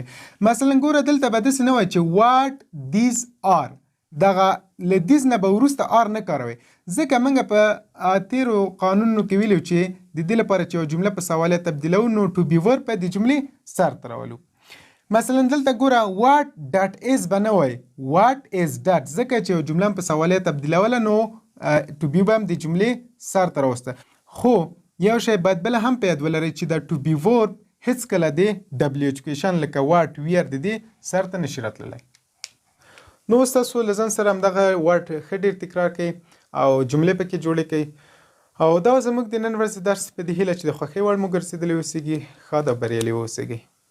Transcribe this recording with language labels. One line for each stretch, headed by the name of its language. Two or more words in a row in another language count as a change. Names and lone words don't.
Pashto: مثلا ګوره دلته به داسې نه وای چې
English: what these are،
Pashto: دغه له these نه به وروسته are نه کاروي، ځکه موږ په تیرو قانونو کې ویلو چې د دې لپاره چې یو جمله په سوالیه تبدیلو نو
English: to be verb
Pashto: په د جملې سر ته راولو. مثلا دلته ګوره
English: what that is
Pashto: به نه وای
English: what is that،
Pashto: ځکه چې یو جمله په سوالیه تبدیلوله نو
English: to be
Pashto: به هم د جملې سر ته راوسته. خو یو شی باید بل هم په یاد ولرئ چې دا
English: to be verb
Pashto: هیڅ کله د
English: w education
Pashto: لکه
English: what where
Pashto: د دې سر ته نشي راتللی. نو تاسو له ځان سره همدغه what ښه ډېر تکرار کړئ او جملې پکې جوړې کړئ. او دا زموږ د نن ورځې درس په دې هیله چې د خوښۍ وړ مو ګرځېدلی اوسیږي. ښاد او بریالي واوسیږئ.